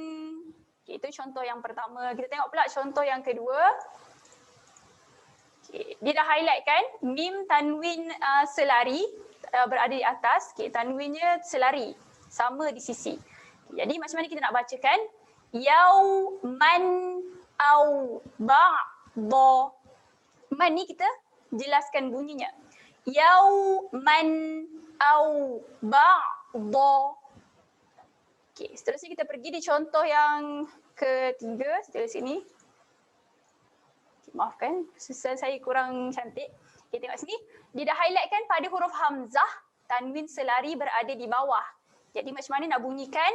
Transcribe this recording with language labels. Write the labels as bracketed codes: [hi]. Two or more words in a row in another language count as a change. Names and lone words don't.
[ms] Okay, itu contoh yang pertama. Kita tengok pula contoh yang kedua. Okay, dia dah highlight kan mim tanwin selari berada di atas, okay, tanwinnya selari, sama di sisi. Jadi macam mana kita nak bacakan? [ar] يوما أو بعدا. [ms] Man ni kita jelaskan bunyinya. [ar] يوما أو بعدا. [ms] Okay, seterusnya kita pergi di contoh yang ketiga, setelah sini. Okay, maafkan, susah saya kurang cantik. Okay, tengok sini. Dia dah highlightkan pada huruf hamzah, tanwin selari berada di bawah. Jadi macam mana nak bunyikan?